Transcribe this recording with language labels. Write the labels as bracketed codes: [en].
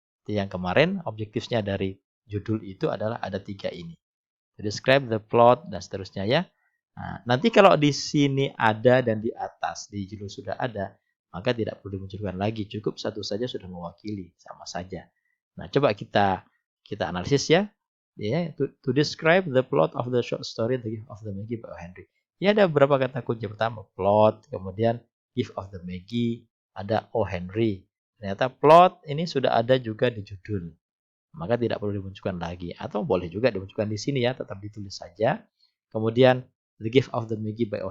[id] Yang kemarin objektifnya dari judul itu adalah ada 3 ini. [en] Describe the plot [id] dan seterusnya ya. Nah, nanti kalau di sini ada dan di atas di judul sudah ada, maka tidak perlu dimunculkan lagi. Cukup satu saja sudah mewakili, sama saja. Nah, coba kita analisis ya. [en] To describe the plot of the short story The Gift of the Magi by O. Henry. [id] Ini ada beberapa kata kunci. Pertama plot, kemudian Gift of the Magi, ada O. Henry. Ternyata plot ini sudah ada juga di judul, maka tidak perlu dimunculkan lagi. Atau boleh juga dimunculkan di sini ya, tetap ditulis saja. Kemudian The Gift of the Magi by O.